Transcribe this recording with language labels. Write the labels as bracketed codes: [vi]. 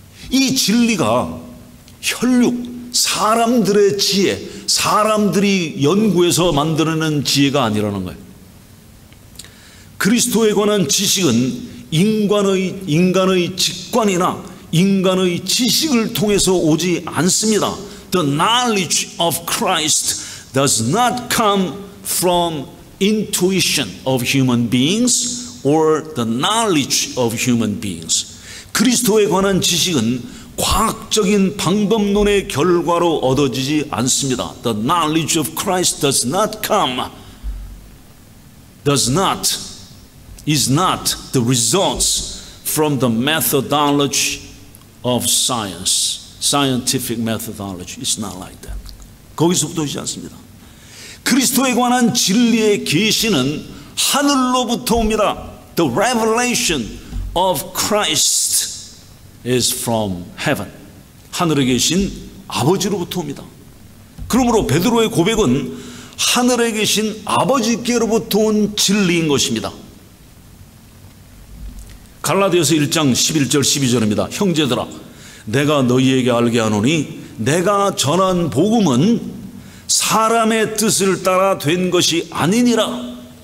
[ko] 이 진리가 혈육, 사람들의 지혜, 사람들이 연구해서 만들어낸 지혜가 아니라는 거예요. 그리스도에 관한 지식은 인간의 직관이나 인간의 지식을 통해서 오지 않습니다. [en] The knowledge of Christ does not come from intuition of human beings or the knowledge of human beings. [ko] 그리스도에 관한 지식은 과학적인 방법론의 결과로 얻어지지 않습니다. [en] The knowledge of Christ is not the results from the methodology of science. Scientific methodology. It's not like that. [ko] 거기서부터 오지 않습니다. 그리스도에 관한 진리의 계시는 하늘로부터 옵니다. [en] The revelation of Christ is from heaven. [ko] 하늘에 계신 아버지로부터 옵니다. 그러므로 베드로의 고백은 하늘에 계신 아버지께로부터 온 진리인 것입니다. 갈라디아서 1장 11절 12절입니다. 형제들아 내가 너희에게 알게 하노니 내가 전한 복음은 사람의 뜻을 따라 된 것이 아니니라.